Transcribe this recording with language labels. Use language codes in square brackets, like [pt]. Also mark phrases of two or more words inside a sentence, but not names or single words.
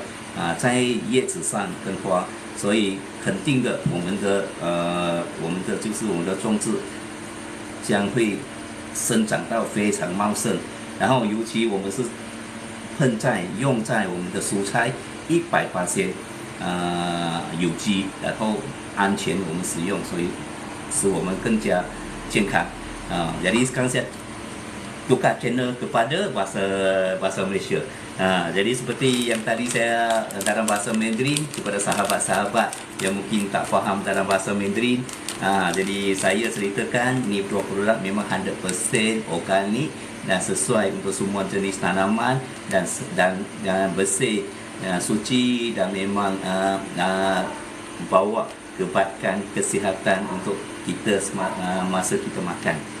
[zh] 在叶子上跟花，所以肯定的，我们的就是我们的种子将会生长到非常茂盛，然后尤其我们是用在我们的蔬菜100%有机，然后安全我们使用，所以使我们更加健康 [ms] jadi sekarang saya tukar channel kepada bahasa Malaysia. Jadi seperti yang tadi saya dalam bahasa Mandarin kepada sahabat-sahabat yang mungkin tak faham dalam bahasa Mandarin, jadi saya ceritakan ni produk memang 100% organik dan sesuai untuk semua jenis tanaman dan bersih, suci dan memang bawa kebaikan kesihatan untuk kita masa kita makan.